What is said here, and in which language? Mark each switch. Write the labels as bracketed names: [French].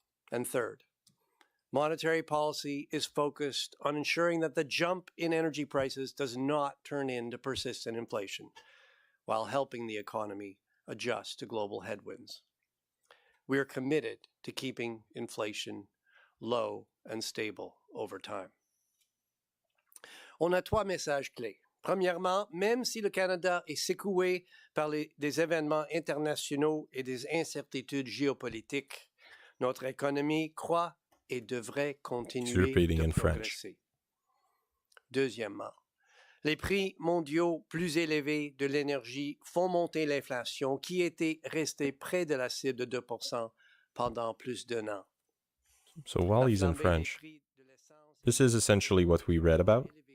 [English] And third, monetary policy is focused on ensuring that the jump in energy prices does not turn into persistent inflation, while helping the economy adjust to global headwinds. We are committed to keeping inflation low and stable over time. [French] On a trois messages clés. Premièrement, même si le Canada est secoué par des événements internationaux et des incertitudes géopolitiques, notre économie croît et devrait continuer de progresser. Deuxièmement, les prix mondiaux plus élevés de l'énergie font monter l'inflation qui était restée près de la cible de 2% pendant plus d'un an. [English] So while he's in French, this is essentially what we read about.